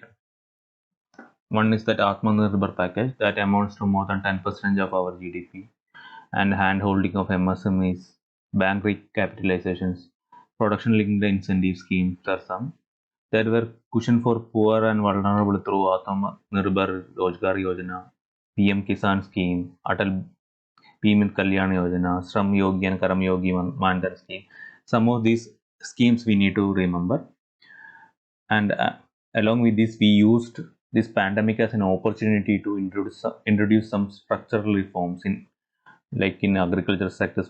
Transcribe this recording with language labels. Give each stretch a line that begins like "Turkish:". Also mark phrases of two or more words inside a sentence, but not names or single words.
English: One is that Atmanirbhar package that amounts to more than 10% of our GDP, and hand holding of MSMEs, bank recapitalizations, production linked incentive schemes are some. There were cushion for poor and vulnerable through Atmanirbhar Rozgar Yojana, PM Kisan scheme, Atal Bimit Kalyan Yojana, Shram Yogi and Karam Yogi Mandhan scheme. Some of these schemes we need to remember. And along with this, we used this pandemic as an opportunity to introduce some structural reforms in agriculture sectors.